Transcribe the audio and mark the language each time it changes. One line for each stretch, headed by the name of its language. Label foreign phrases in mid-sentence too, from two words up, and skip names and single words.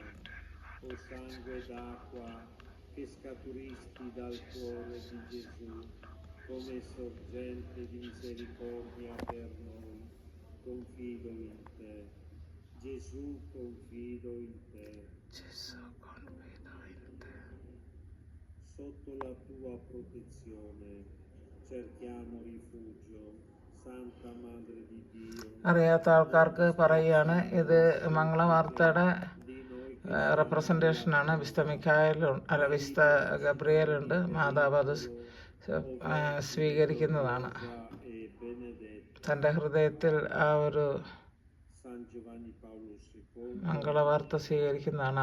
Italian: O sangue d'acqua che scaturisti dal cuore di Gesù come sorgente di misericordia per noi, confido in te. Gesù, confido in te. Sotto la tua protezione cerchiamo rifugio. Santa Madre di Dio.
Malayalam: അറിയാത്ത ആൾക്കാർക്ക് പറയുകയാണ്, ഇത് മംഗളവാർത്തയുടെ റെപ്രസെൻറ്റേഷനാണ്. വിശുദ്ധ വിശുദ്ധ ഗബ്രിയേലുണ്ട്. മാതാവ് അത് സ്വീകരിക്കുന്നതാണ്. തൻ്റെ ഹൃദയത്തിൽ ആ ഒരു മംഗളവാർത്ത സ്വീകരിക്കുന്നതാണ്.